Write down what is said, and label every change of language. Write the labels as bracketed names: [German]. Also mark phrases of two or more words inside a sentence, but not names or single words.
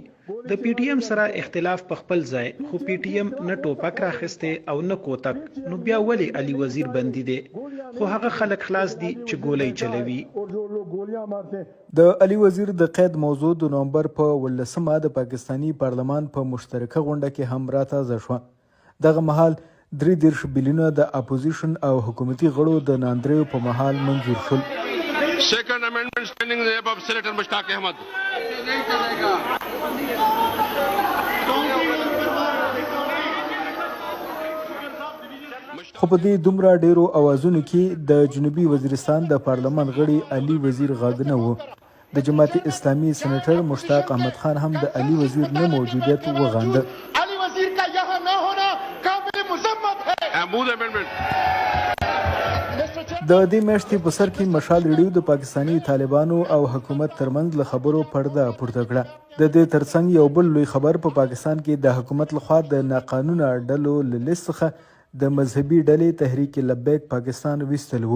[Pashto] د پی ټی ایم سره اختلاف په خپل ځای خو پی ټی ایم نه ټوپک راخسته او نه کوتک نو بیا ولی علي وزیر بندي دي خو هغه خلک خلاص دي چې ګولۍ چلوي. د علي وزیر د قید موضوع د نومبر په 18 د پاکستانی پارلمان په مشترکه غونډه کې هم راتازه شوه. دغه مهال 33 بلیونه د اپوزیشن او حکومتي غړو د ناندریو په مهال منظور شول. [English] Second amendment standing in the name of Senator Mushtaq Ahmed. [Pashto] خو په دې دومره ډیرو اوازونو کې د جنوبي وزیرستان د پارلمان غړي علي وزیر غږ نه و. د جماعت اسلامي سېنیټر مشتاق احمد خان هم د علي وزیر نه موجودیت وغانده. [Urdu] علي وزیر کا یہاں نہ ہونا قابل مذمت ہے. [Pashto] د دې میاشتې په سر کې مشال ریډیو د پاکستانی طالبانو او حکومت ترمنځ له خبرو پرده پورته کړه. د دې ترڅنګ یو بل لوی خبر په پاکستان کې د حکومت لخوا د ناقانونه ډلو له لیست څخه د مذهبي ډلې تحریک لبیک پاکستان ویستل و.